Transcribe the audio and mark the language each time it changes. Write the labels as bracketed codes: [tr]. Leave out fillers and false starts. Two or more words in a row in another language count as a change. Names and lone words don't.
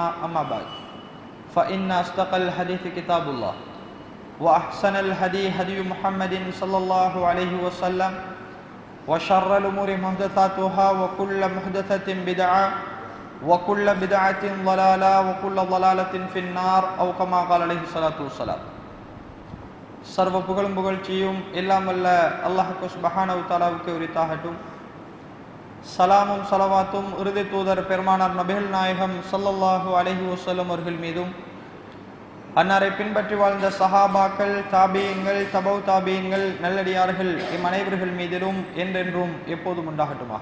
[ar] أما بعد فإن أصدق الحديث كتاب الله وأحسن الهدي هدي محمد صلى الله عليه وسلم وشر الأمور محدثاتها وكل محدثة بدعة وكل بدعة ضلالة وكل ضلالة في النار أو كما قال عليه الصلاة والسلام. [ta] சர்வ புகழும் புகழ்ச்சியும் எல்லாம் வல்ல அல்லாஹ்வுக்கு [ar] سبحانه وتعالى [ta] உரித்தாகட்டும். சலாமும் ஸலவாத்தும் இறுதி தூதர் பெருமானார் நபிகள் நாயகம் [ar] صلى الله عليه وسلم [ta] அவர்கள் மீதும் அன்னாரை பின்பற்றி வாழ்ந்த சஹாபாக்கள், தாபீன்கள், தபவு தாபீன்கள், நல்லடியார்கள் இம் அனைவர்கள் மீதிலும் என்றென்றும் எப்போதும் உண்டாகட்டுமாக.